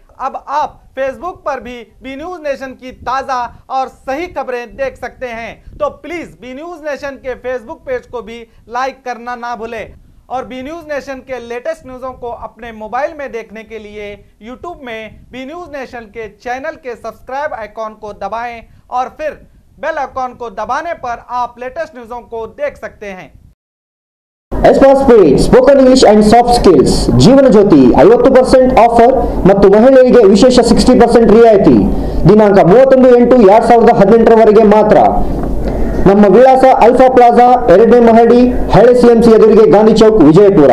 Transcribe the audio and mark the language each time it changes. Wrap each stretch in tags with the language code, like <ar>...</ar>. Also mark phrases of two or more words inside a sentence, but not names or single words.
<hi>अब आप फेसबुक पर भी बी न्यूज नेशन की ताज़ा और सही खबरें देख सकते हैं, तो प्लीज़ बी न्यूज नेशन के फेसबुक पेज को भी लाइक करना ना भूलें। और बी न्यूज नेशन के</hi> <en>latest newsों</en> <hi>को अपने मोबाइल में देखने के लिए यूट्यूब में बी न्यूज नेशन के चैनल के</hi> <en>subscribe icon</en> <hi>को दबाएं और फिर</hi> <en>bell icon</en> <hi>को दबाने पर आप</hi> <en>latest newsों</en> <hi>को देख सकते हैं।</hi> <kn>ಎಸ್ಪಾಸ್ ಸ್ಪೀಡ್ ಸ್ಪೋಕನ್ ಇಂಗ್ಲಿಷ್ ಅಂಡ್ ಸಾಫ್ಟ್ ಸ್ಕಿಲ್ಸ್ ಜೀವನ ಜ್ಯೋತಿ 50% ಆಫರ್ ಮತ್ತು ಮಹಿಳೆಯರಿಗೆ ವಿಶೇಷ 60% ರಿಯಾಯಿತಿ ದಿನಾಂಕ 31/8/2018 ರವರೆಗೆ ಮಾತ್ರ। ನಮ್ಮ ವಿಳಾಸ ಅಲ್ಫಾ ಪ್ಲಾಜಾ 2ನೇ ಮಹಡಿ, ಹಳೆ CMC ಎದುರಿಗೆ ಗಾಂಧಿ ಚೌಕ್, ವಿಜಯಪುರ।</kn>